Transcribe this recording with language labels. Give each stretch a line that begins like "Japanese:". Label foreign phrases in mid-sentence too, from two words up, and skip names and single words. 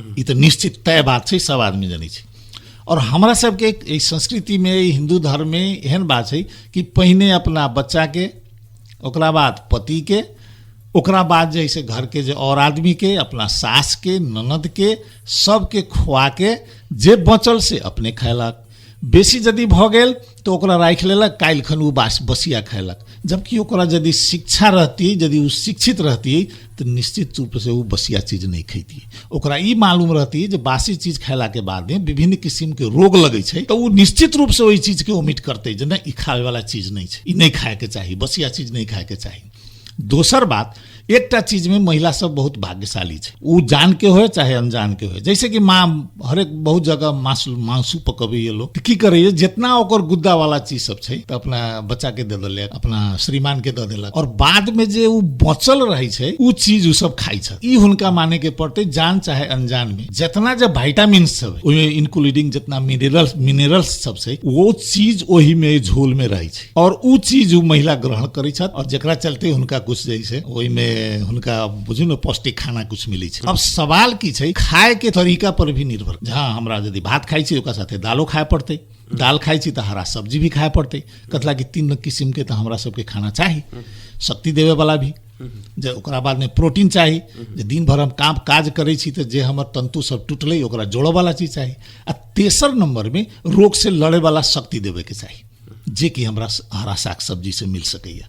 Maithili: ई तो निश्चित तय बात छै, सब आदमी जानी छै। और हमरा सबके एक संस्कृति में, हिंदू धर्म में एहन बात छै कि पहिने अपना बच्चा के, ओकरा बाद पति के, ओकरा बाद जैसे घर के जे और आदमी के, अपना सास के, ननद के, सबके खुआ के जे बचल से अपने खैलक। बेसी यदि भ गेल तो ओकरा राखि लेलक, काल्हि खन उ बसिया खैलक। जबकि ओकरा यदि शिक्षा रहती, यदि उ शिक्षित रहती, तो निश्चित रूप से उ बसिया चीज नहीं खैती। ओकरा ई मालूम रहती जे बासी चीज खैला के बाद में विभिन्न किस्म के रोग लगे छै, तो उ निश्चित रूप से वही चीज के ओमिट करते जे नहीं, ई खाए वाला चीज नहीं छै, ई नहीं खाए के चाहिए, बसिया चीज नहीं खाए के चाहिए। दोसर बात, एकटा चीज में महिला सब बहुत भाग्यशाली छै, उ जान के होय चाहे अनजान के होय। जैसे कि माँ हरेक बहुत जगह मांसू पकबै ये लोग, की करे जितना ओकर गुद्दा वाला चीज सब छै तो अपना बच्चा के दे देलक, अपना श्रीमान के दे देलक, और बाद में जे उ बचल रहे छै उ चीज उ सब खाई छै। ई हुनका माने के पड़ते, जान चाहे अनजान में जितना जो विटामिन्स सब ओहि इंक्लूडिंग जितना मिनरल्स सब छै, वो चीज ओही में झोल में रहे छै, और उ चीज उ महिला ग्रहण करै छै, और जेकरा चलते हुनका कुछ जैसे ओहि में हुनका बुझू न पौष्टिक खाना कुछ मिले छै। अब सवाल की छै, खाए के तरीका पर भी निर्भर। जहाँ हमरा यदि भात खाई छी ओकरा साथे दालो खाए पड़ते, दाल खाई छी तो हरा सब्जी भी खाए पड़ते, कतला कि 3 किस्म के तो हमरा सबके खाना चाही, शक्ति देवे वाला भी, जे ओकरा बाद में प्रोटीन चाही, जे दिन भर हम काम काज करे छी तो जे हमर तंतु सब टूटले ओकरा जोड़े वाला चीज चाही, आ तेसर नंबर में रोग से लड़े वाला शक्ति देवे के चाही, जे कि हमरा हरा साग सब्जी से मिल सकैया।